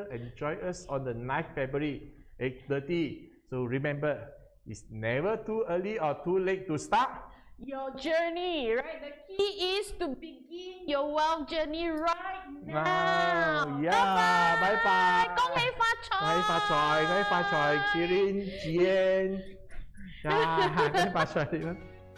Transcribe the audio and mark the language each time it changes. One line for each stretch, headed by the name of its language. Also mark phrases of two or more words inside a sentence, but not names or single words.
English: Enjoy us on the 9th February, 8:30. So remember, it's never too early or too late to start your journey, right? The key is to begin your wealth journey right now. Yeah, bye bye.
Cantonese: 恭喜發財，恭喜發財，恭喜發財，麒麟，吉恩，呀，恭喜發財。